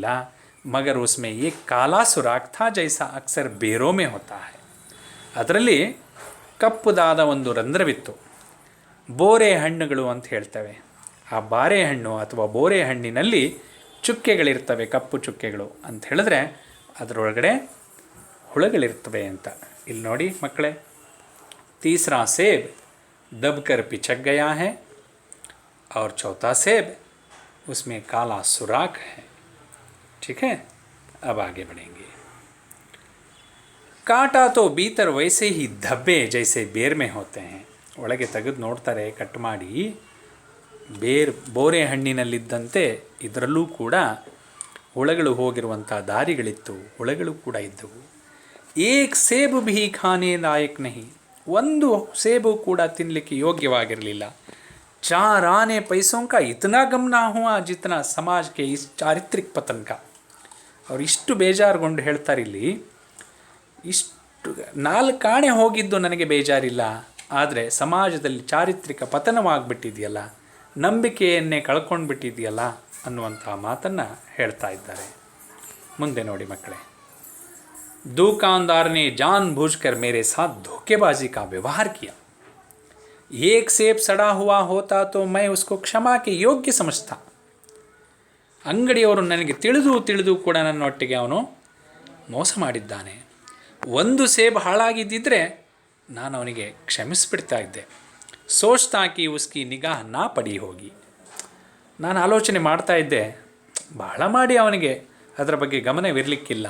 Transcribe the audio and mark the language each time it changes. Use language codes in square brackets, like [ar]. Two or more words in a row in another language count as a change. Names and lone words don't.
[hi] मगर उसमें ए काला सुराख था जैसा अक्सर बेरों में होता है, [kn] ಅದರಲ್ಲಿ ಕಪ್ಪುದಾದ ಒಂದು ರಂಧ್ರವಿತ್ತು. ಬೋರೆ ಹಣ್ಣುಗಳು ಅಂತ ಹೇಳ್ತೇವೆ. ಆ ಬಾರೆಹಣ್ಣು ಅಥವಾ ಬೋರೆ ಹಣ್ಣಿನಲ್ಲಿ ಚುಕ್ಕೆಗಳಿರ್ತವೆ, ಕಪ್ಪು ಚುಕ್ಕೆಗಳು ಅಂತ ಹೇಳಿದ್ರೆ ಅದರೊಳಗಡೆ ಹುಳಗಳಿರ್ತವೆ ಅಂತ. ಇಲ್ಲಿ ನೋಡಿ ಮಕ್ಕಳೇ, [hi] तीसरा सेब दबकर पिचक गया है और चौथा सेब उसमें काला सुराख है. ठीक है, अब आगे बढ़ेंगे. काटा तो भीतर वैसे ही धब्बे जैसे बेर में होते हैं. [kn] ಒಳಗೆ ತೆಗೆದು ನೋಡ್ತಾರೆ ಕಟ್ ಮಾಡಿ, ಬೋರೆ ಹಣ್ಣಿನಲ್ಲಿದ್ದಂತೆ ಇದರಲ್ಲೂ ಕೂಡ ಹುಳಗಳು ಹೋಗಿರುವಂಥ ದಾರಿಗಳಿತ್ತು, ಹುಳಗಳು ಕೂಡ ಇದ್ದವು. [hi] एक सेब भी खाने लायक नहीं, [kn] ಒಂದು ಸೇಬು ಕೂಡ ತಿನ್ನಲಿಕ್ಕೆ ಯೋಗ್ಯವಾಗಿರಲಿಲ್ಲ. [hi] 4 आने पैसों का इतना गम ना हुआ जितना समाज के इस चारित्रिक पतन का. [kn] ಅವ್ರು ಇಷ್ಟು ಬೇಜಾರುಗೊಂಡು ಹೇಳ್ತಾರೆ ಇಲ್ಲಿ, ಇಷ್ಟು 4 ಆಣೆ ಹೋಗಿದ್ದು ನನಗೆ ಬೇಜಾರಿಲ್ಲ, ಆದರೆ ಸಮಾಜದಲ್ಲಿ ಚಾರಿತ್ರಿಕ ಪತನವಾಗಿಬಿಟ್ಟಿದೆಯಲ್ಲ, ನಂಬಿಕೆಯನ್ನೇ ಕಳ್ಕೊಂಡು ಬಿಟ್ಟಿದೆಯಲ್ಲ ಅನ್ನುವಂಥ ಮಾತನ್ನು ಹೇಳ್ತಾ ಇದ್ದಾರೆ. ಮುಂದೆ ನೋಡಿ ಮಕ್ಕಳೇ, [hi] दुकानदार ने जानबूझकर मेरे साथ धोखेबाजी का व्यवहार किया. एक सेब सड़ा हुआ होता तो मैं उसको क्षमा के योग्य समझता. [kn] ಅಂಗಡಿಯವರು ನನಗೆ ತಿಳಿದು ಕೂಡ ನನ್ನೊಟ್ಟಿಗೆ ಅವನು ಮೋಸ ಮಾಡಿದ್ದಾನೆ. ಒಂದು ಸೇಬ್ ಹಾಳಾಗಿದ್ದಿದ್ರೆ ನಾನು ಅವನಿಗೆ ಕ್ಷಮಿಸಿಬಿಡ್ತಾ ಇದ್ದೆ. [hi] सोचता कि उसकी निगाह ना पड़ी होगी, [kn] ನಾನು ಆಲೋಚನೆ ಮಾಡ್ತಾ ಇದ್ದೆ, ಬಹಳ ಮಾಡಿ ಅವನಿಗೆ ಅದರ ಬಗ್ಗೆ ಗಮನವಿರಲಿಕ್ಕಿಲ್ಲ.